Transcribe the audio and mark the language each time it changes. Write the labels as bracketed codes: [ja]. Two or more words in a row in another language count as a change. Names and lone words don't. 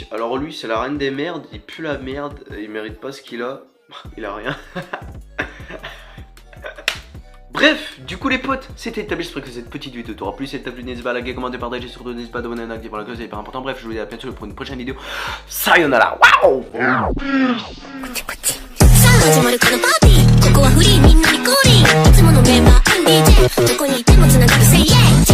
[fr] Alors lui c'est la reine des merdes, il pue la merde, il mérite pas ce qu'il a, il a rien. Bref, du coup les potes, c'était Elitabi, j'espère que cette petite vidéo t'aura plu. Si elle t'a plu, n'hésite pas à liker, commenter, partager, surtout n'hésite pas à t'abonner, activer la cloche, c'est hyper important. Bref, je vous dis à bientôt pour une prochaine vidéo. Sayonara, waouh. [ja] 始まるこのパーティーここはフリーみんなに降臨いつものメンバー DJ どこにいてもつながる [en] Say yeah